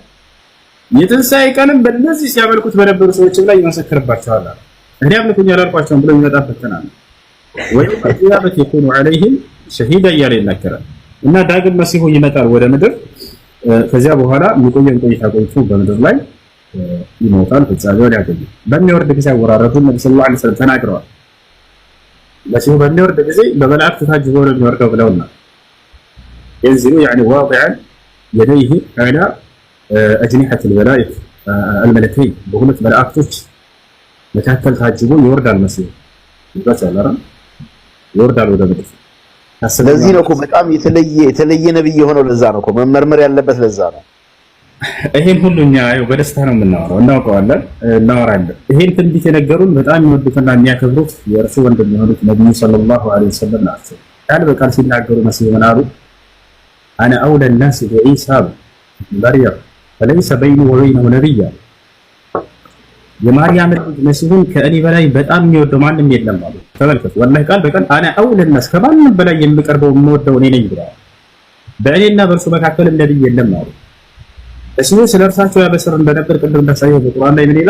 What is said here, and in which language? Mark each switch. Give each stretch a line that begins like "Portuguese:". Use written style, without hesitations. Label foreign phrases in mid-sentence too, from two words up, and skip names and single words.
Amharic: የትንሣኤ ቀንም በእነዚህ ሲያመልኩት በነበሩ ሰዎች ላይ ይመሰክርባቸዋል። እኔ አምልኩኝ አላልኳቸውም ብለው ይመጣበት ተናል።
Arabic: ويوم القيامة يكون عليهم شهيدا
Amharic: እያለ ይናገራል። እና ዳግም መሲሁ ይመጣል ወደ ምድር። ከዚያ በኋላ የሚቆየን ቆይታ ቆይቶ በምድር ላይ ይሞታል፣ ፍጻሜውን ያገኛል። በሚወርድ ጊዜ አወራረዱን ነብዩ
Arabic: صلى الله عليه وسلم
Amharic: ተናግረዋል። መሲሁ በሚወርድ ጊዜ በመላእክት ታጅቦ ነው የሚወርደው ብለውና
Arabic: ينزل يعني واضعا يديه على أجنحة الملكين بقولة
Amharic: ملائكتوች መካከል ታጅቦ ይወርዳል። መሲሁ ይባላል ይወርዳል ወደ ምድር። ስለዚህ ነው እኮ በጣም የተለየ ነብይ የሆነው። ለዛ ነው እኮ መመርመር ያለበት። ለዛ ነው ይሄን ሁሉ እኛ በደስታ ነው የምናወራው፣ እናውቀዋለን፣ እናወራለን። ይሄን ትንቢት የነገሩን በጣም የሚወዱትና የሚያከብሩት የእርሱ ወንድም የሆኑት ነብዩ
Arabic: صلى الله عليه وسلم
Amharic: ናቸው። ቃል በቃል ሲናገሩ መሲሁ ምን አሉ?
Arabic: أنا أولى الناس بعيسى مريم فليس بينه وبينه نبي
Amharic: የማርያም ልጅ መሲሁን ከእኔ በላይ በጣም የሚወደው ማንም የለም አሉ። ተመልከቱ፣ ወላሂ ቃል በቃል
Arabic: أنا أولى الناس
Amharic: ከማንም በላይ የምቀርበው የምወደው እኔ ነኝ ብለዋል። በእኔና በእርሱ መካከል ነብይ የለም አሉ። እሱ ስለርሳቸው ያበሰር እንደነበር ቅድም እንዳሳየው በቁርአን ላይ ምን ይላል?